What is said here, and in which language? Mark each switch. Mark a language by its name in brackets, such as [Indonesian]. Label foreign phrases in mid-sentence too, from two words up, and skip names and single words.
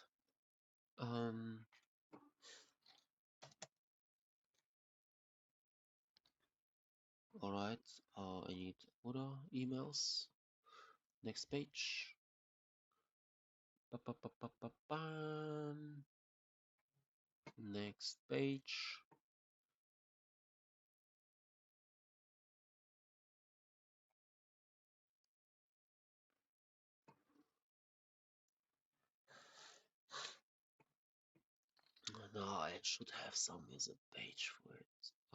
[English] Um, alright. I need other emails. Next page. Pa-pa-pa-pa-pa-pam. Next page. No, I should have some as a page for it.